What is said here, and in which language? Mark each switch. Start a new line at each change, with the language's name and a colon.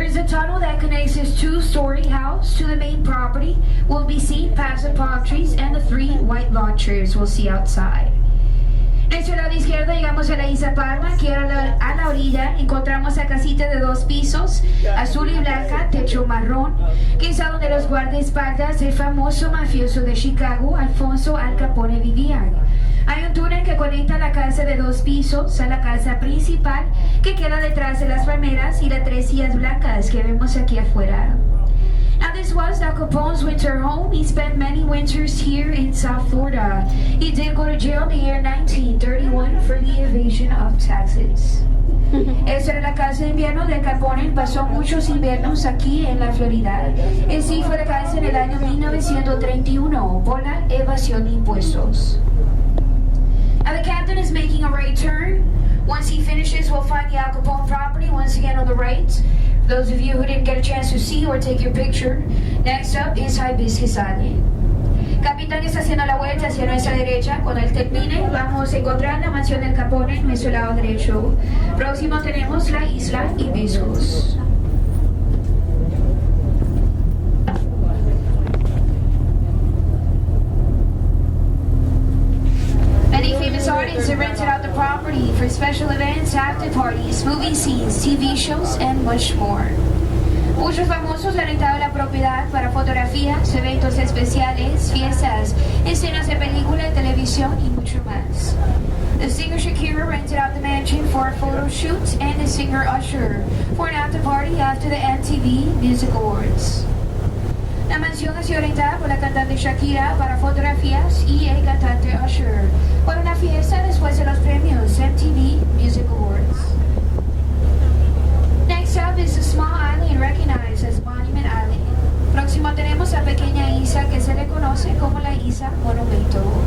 English: tunnel that connects this two-story house to the main property will be seen past the palm trees and the 3 white lawn chairs we'll see outside.
Spanish: Nuestro lado izquierdo llegamos a la Isla Palma, que a la orilla encontramos la casita de 2 pisos, azul y blanca, techo marrón, que es donde los guardaespaldas del famoso mafioso de Chicago, Alfonso Al Capone, vivían. Hay un túnel que conecta la casa de 2 pisos a la casa principal, que queda detrás de las palmeras y las 3 sillas blancas que vemos aquí afuera.
English: Now this was Al Capone's winter home. He spent many winters here in South Florida. He did go to jail in the year 1931 for the evasion of taxes.
Spanish: Esa era la casa de invierno de Al Capone. Pasó muchos inviernos aquí en la Florida. En sí fue la casa en el año 1931 por la evasión de impuestos.
English: Now the captain is making a right turn. Once he finishes, we'll find the Al Capone property once again on the right. Those of you who didn't get a chance to see or take your picture, next up is Hibiscus Island.
Spanish: Capitán está haciendo la vuelta hacia nuestra derecha. Cuando él termine, vamos a encontrar la mansión del Capone en nuestro lado derecho. Próximo tenemos la isla Hibiscus.
English: Many famous artists have rented out the property for special events, after parties, movie scenes, TV shows, and much more.
Spanish: Muchos famosos han rentado la propiedad para fotografías, eventos especiales, fiestas, escenas de película, televisión y mucho más.
English: The singer Shakira rented out the mansion for a photo shoot, and the singer Usher for an after party after the MTV Music Awards.
Spanish: La mansión ha sido rentada por la cantante Shakira para fotografías y el cantante Usher para una fiesta después de los premios MTV Music Awards.
English: Next up is a small island recognized as Monument Island.
Spanish: Próximo tenemos la pequeña isla que se le conoce como la Isla Monumento.